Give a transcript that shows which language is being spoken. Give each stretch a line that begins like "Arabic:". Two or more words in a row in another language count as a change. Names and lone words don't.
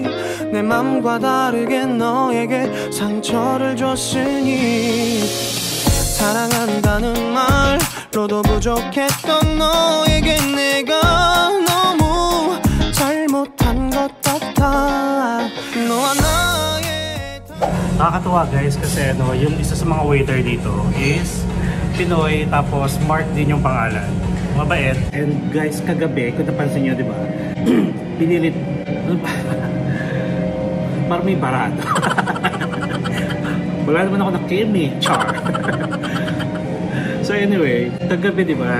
Korean: 내 맘과 다르게 너에게 상처를 줬으니 사랑한다는 말로도 부족했던 너에게 내가 너무 잘못한 것 같아. 너와 나의
Filipino: Nakakatuwa guys kasi yung isa sa mga waiter dito is Pinoy tapos Mark din yung pangalan. mabait.
English: And guys,
Filipino: kagabi, kung napansin nyo, di ba? Pinilit. Parang may barado. Wala naman ako na-kimi. Char.
English: So anyway,
Filipino: kagabi, di ba?